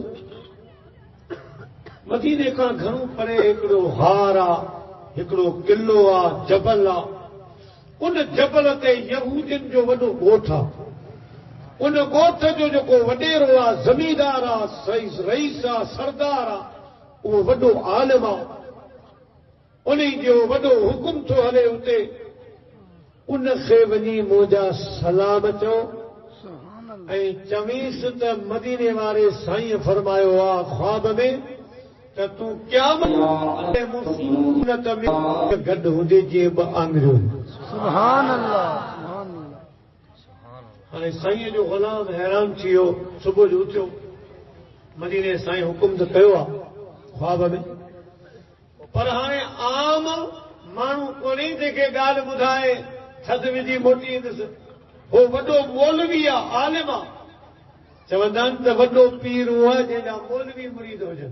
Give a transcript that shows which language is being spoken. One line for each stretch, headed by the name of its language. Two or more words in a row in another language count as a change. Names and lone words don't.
Sindhi: मदीने खां घणो परे हिकिड़ो हार आहे हिकिड़ो किलो आहे जबल आहे उन जबल ते यहूदियुनि जो वॾो ॻोठ आहे उन ॻोठ जो जेको वॾेरो आहे ज़मीदार आहे रईस आहे सरदार आहे उहो वॾो आलिम आहे उन जो वॾो हुकुम थो हले उते उनखे वञी मुंहिंजा सलाम चओ
Arabic: سبحان اللہ
Sindhi: ऐं चवीसि त मदीने वारे साईं फरमायो आहे ख्वाब में त तूं क़यामत मुसीबत में गॾु हुजे जीअं ॿ आङुरियूं
Arabic: سبحان اللہ سبحان اللہ
Sindhi: हाणे साईं जो ग़ुलाम हैरान थी वियो सुबुह जो उथियो मदीने साईं हुकुम त कयो आहे ख्वाब में पर हाणे आम माण्हू कोन्हे जेके ॻाल्हि ॿुधाए थधि विझी मोटी ईंदुसि हो वॾो मौलवी आहे आलिम आहे चवंदा आहिनि त वॾो पीर उहो आहे जंहिंजा मौलवी मुरीद हुजनि